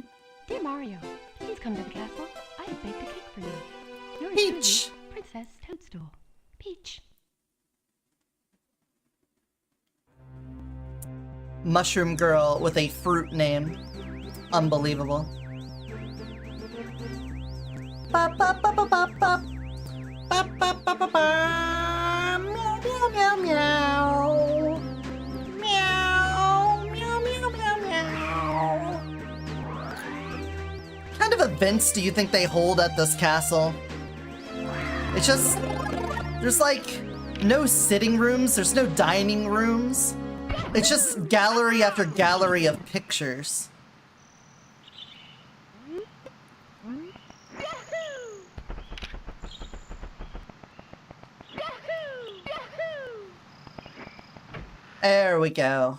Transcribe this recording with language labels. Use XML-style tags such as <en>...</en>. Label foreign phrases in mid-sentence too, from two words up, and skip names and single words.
<en>Dear Mario, please come to the castle. I have baked a cake for you. Yours Peach. truly, Princess Toadstool. Peach. Mushroom girl with a fruit name. Unbelievable. Ba ba ba ba ba ba. Ba ba ba ba ba. Meow meow meow meow. Meow meow meow meow meow. What kind of events do you think they hold at this castle? It's just there's like no sitting rooms, there's no dining rooms. It's just gallery after gallery of pictures. There we go.</en>